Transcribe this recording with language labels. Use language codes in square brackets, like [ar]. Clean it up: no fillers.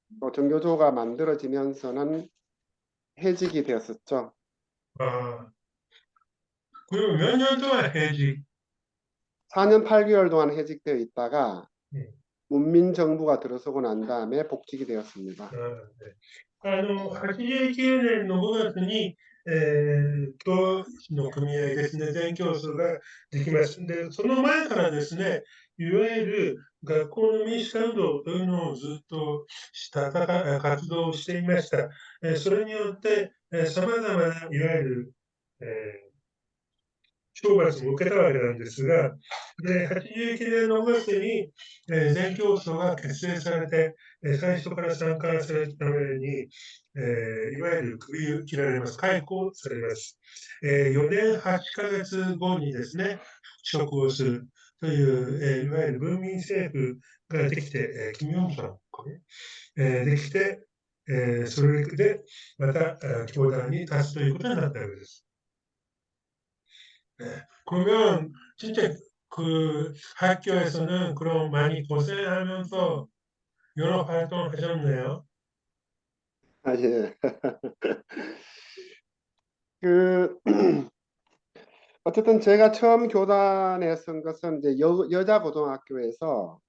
[ko] 또 전교조가 만들어지면서는 해직이 되었었죠. 아, 그리고 몇 년 동안 해야지. 4년 8개월 동안 해직되어 있다가 음. 문민정부가 들어서고 난 다음에 복직이 되었습니다. [ja] 89年の5月に、教師の組合ですね、全教数ができます。で、その前からですね、いわゆる学校の民主化運動というのをずっと活動をしていました。それによって、様々な、いわゆる、懲罰も受けたわけなんですが、で、89年の5月に、全教組が結成されて、最初から参加されるために、いわゆる首を切られます。解雇されます。4年8ヶ月後にですね、復職をするという、いわゆる文民政府ができて、キム・ヨンさんかね、できて、それでまた教壇に立つということになったわけです。 [ko] 네. 그러면 진짜 그 학교에서는 그럼 많이 고생하면서 여러 활동을 하셨네요. 아, 예. 그 어쨌든 제가 처음 교단에 선 것은 이제 여자 고등학교에서